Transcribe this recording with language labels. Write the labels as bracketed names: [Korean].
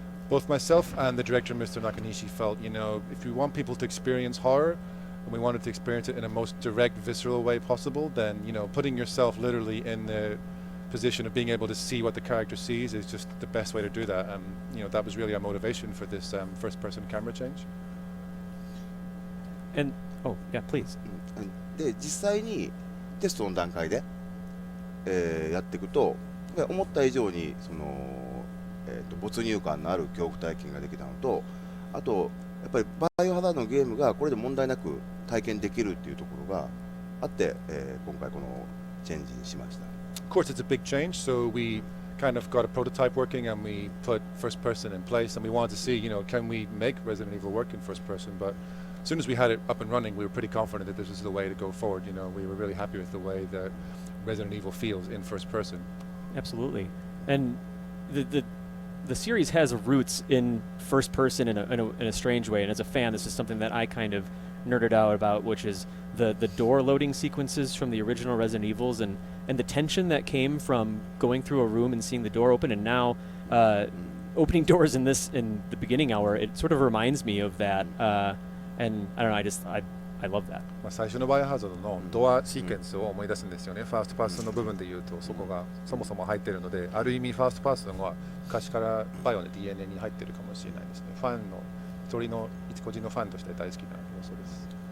[English] Both myself and the director, Mr. Nakanishi, felt, you know, if we want people to experience horror, and we wanted to experience it in a most direct, visceral way possible, then, you know, putting yourself literally in the position of being able to see what the character sees is just the best way to do that. And, you know, that was really our motivation for this first-person camera change. And, yeah, please. [Japanese] で、実際にテストの段階で、やっていくと、思った以上にその、没入感のある恐怖体験ができたのと、あとやっぱりバイオハザードのゲームがこれで問題なく体験できるっていうところがあって、今回このチェンジにしました。 [English] Of course, it's a big change, so we kind of got a prototype working and we put first person in place, and we wanted to see, you know, can we make Resident Evil work in first person? But as soon as we had it up and running, we were pretty confident that this was the way to go forward. You know, we were really happy with the way that Resident Evil feels in first person. Absolutely. And the series has roots in first person in a strange way, and as a fan, this is something that I kind of nerded out about, which is the door loading sequences from the original Resident Evils, and the tension that came from going through a room and seeing the door open, and now opening doors in the beginning hour. It sort of reminds me of that, and I don't know, I love that. [Japanese] 最初のバイオハザードのドアシーケンスを思い出すんですよね。ファーストパーソンの部分で言うとそこがそもそも入っているので、ある意味ファーストパーソンは昔からバイオの DNA に入っているかもしれないですね。ファンの一人の一個人のファンとして大好きな要素です。